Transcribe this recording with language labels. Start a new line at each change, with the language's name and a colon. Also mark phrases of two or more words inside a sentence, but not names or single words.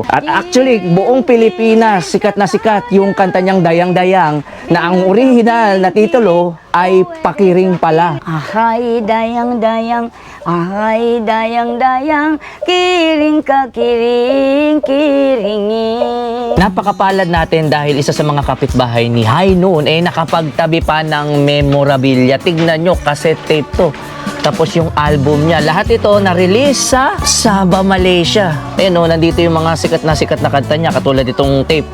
Filipino: At actually, buong Pilipinas, sikat na sikat yung kanta niyang Dayang-Dayang na ang original na titulo ay Pakiring pala.
Tausug: Ahay dayang-dayang, ahay dayang-dayang, kiring ka kiring-kiringin.
Filipino: Napakapalad natin dahil isa sa mga kapitbahay ni Hainon nakapagtabi pa ng memorabilia. Tignan nyo, cassette tape to. Tapos yung album niya, lahat ito na-release sa Sabah, Malaysia. Nandito yung mga sikat na kanta niya, katulad itong tape.